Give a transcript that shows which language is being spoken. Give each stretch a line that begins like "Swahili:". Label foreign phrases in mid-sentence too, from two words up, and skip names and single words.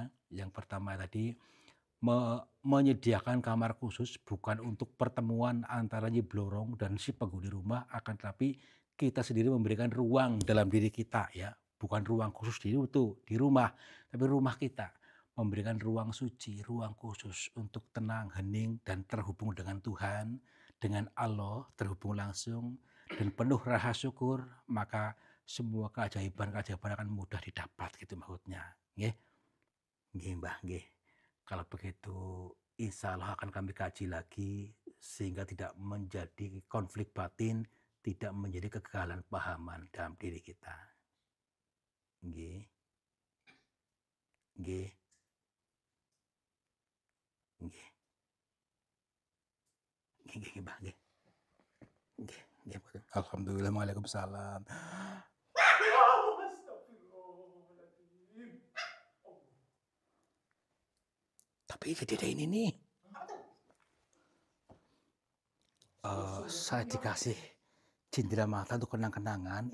Indonesian: Yang pertama tadi menyediakan kamar khusus bukan untuk pertemuan antara Nyi Blorong dan si penghuni rumah, akan tetapi kita sendiri memberikan ruang dalam diri kita ya, bukan ruang khusus di rumah, tapi rumah kita memberikan ruang suci, ruang khusus untuk tenang, hening dan terhubung dengan Tuhan, dengan Allah, terhubung langsung dan penuh rasa syukur, maka semua keajaiban-keajaiban akan mudah didapat gitu maksudnya.
Javanese: Nggih. Nggih, Mbah, nggih.
Indonesian: Kalau begitu
Arabic: إن شاء الله
Indonesian: akan kami kaji lagi sehingga tidak menjadi konflik batin, tidak menjadi kegagalan pahaman dalam diri kita.
Javanese: Nggih. Nggih. Nggih. Nggih, nggih, Mbah, nggih. Nggih, nggih,
Indonesian: betul.
Arabic: الحمد لله، وعليكم السلام.
Indonesian: Tapi jadi ada ini nih. Saya dikasih cindera mata untuk kenang-kenangan.